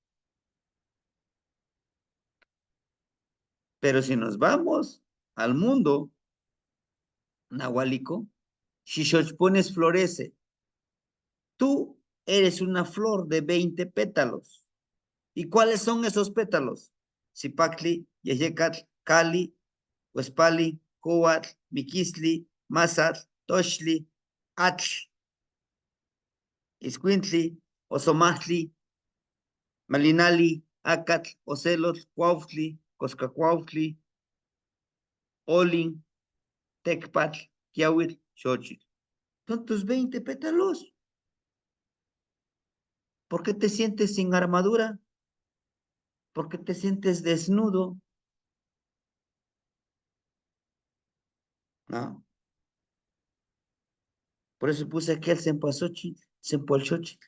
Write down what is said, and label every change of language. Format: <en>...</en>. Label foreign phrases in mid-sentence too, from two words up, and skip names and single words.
<es>Pero si nos vamos al mundo nahuálico, Shishochpones florece. Tú eres una flor de 20 pétalos. ¿Y cuáles son esos pétalos? Zipacli, Yeyecatl, Cali, Huespali, Coatl, Miquisli, Mazatl, Tochli, Atl, Iscuintli, Osomachtli, Malinali, Acatl, Ocelotl, Cuautli, Coscacuautli, Olin, Tecpatl, Kiawitl, Xochitl. Son tus 20 pétalos. ¿Por qué te sientes sin armadura? ¿Por qué te sientes desnudo? ¿No? Por eso puse aquí el Sempoalchochitl.</es>